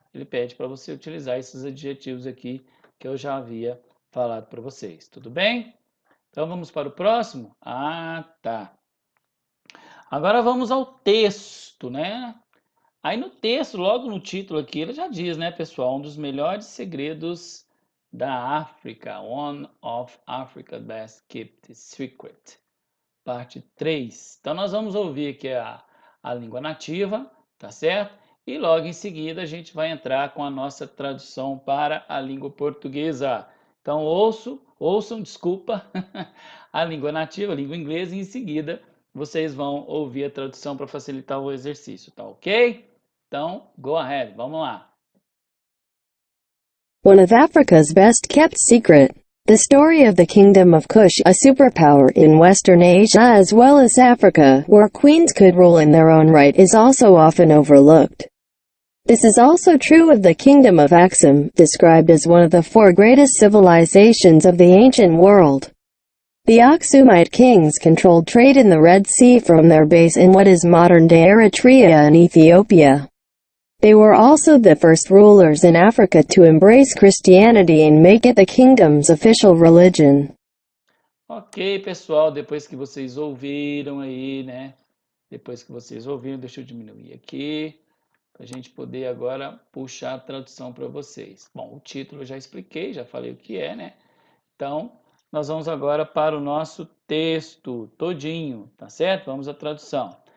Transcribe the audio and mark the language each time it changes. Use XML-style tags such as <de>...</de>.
<pt>Ele pede para você utilizar esses adjetivos aqui que eu já havia falado para vocês. Tudo bem? Então vamos para o próximo? Ah, tá. Agora vamos ao texto, né? Aí no texto, logo no título aqui, ele já diz, né, pessoal? Um dos melhores segredos da África.</pt> <en>One of Africa's best kept secret.</en> <pt>Parte 3. Então, nós vamos ouvir aqui a língua nativa, tá certo? E logo em seguida a gente vai entrar com a nossa tradução para a língua portuguesa. Então, ouçam, desculpa, a língua nativa, a língua inglesa, e em seguida vocês vão ouvir a tradução para facilitar o exercício, tá ok? Então,</pt> <en>go ahead,</en> <pt>vamos lá.</pt> <en>One of Africa's best kept secret. The story of the Kingdom of Kush, a superpower in Western Asia as well as Africa, where queens could rule in their own right, is also often overlooked. This is also true of the Kingdom of Axum, described as one of the 4 greatest civilizations of the ancient world. The Aksumite kings controlled trade in the Red Sea from their base in what is modern-day Eritrea and Ethiopia. They were also the first rulers in Africa to embrace Christianity and make it the kingdom's official religion.</en> <pt>Ok, pessoal, depois que vocês ouviram aí, né? Depois que vocês ouviram, deixa eu diminuir aqui, para a gente poder agora puxar a tradução para vocês. Bom, o título eu já expliquei, já falei o que é, né? Então, nós vamos agora para o nosso texto todinho, tá certo? Vamos à tradução.</pt>